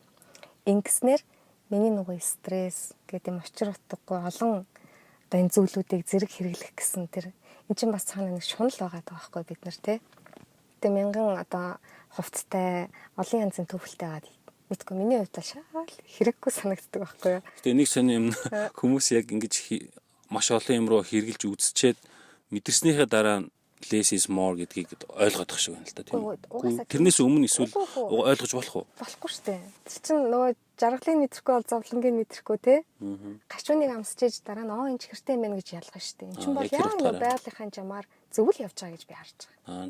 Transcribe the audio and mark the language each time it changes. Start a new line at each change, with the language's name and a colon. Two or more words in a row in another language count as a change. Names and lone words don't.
Mongolian: Ингэснээр миний нөгөө стресс гэдэг юм учир утгагүй олон одоо энэ зүйлүүдийг зэрэг хэрэглэх гэсэн тэр эн чинь бас цаана нэг шунал байгаа байхгүй бид нар тий. Тэгээ мянган одоо хувцтай олон янзын төвхөлтэй байгаа. Мэдгүй миний хувьд шал хэрэггүй санагддаг байхгүй юу. Тэгээ нэг сони юм хүмүүс яг ингэж маш олон юм руу хэрэгжилж үзчихэд мэдэрснийхээ дараа
English: less is more
Mongolian: гэдгийг ойлгох шиг байна л да тийм үү. Тэрнээс өмнө эсвэл ойлгож болох уу? Болохгүй шүү дээ. Тэр чинь нөгөө жаргалыг мэдрэхгүй бол зовлонгийг мэдрэхгүй те. Гачууныг амсчиж дараа нь энэ ч хэрэгтэй юм байна гэж ялгах шүү дээ. Энд чинь бол яг нөгөө байгалийнхаа жамаар зөв л явж байгаа гэж би харж байгаа.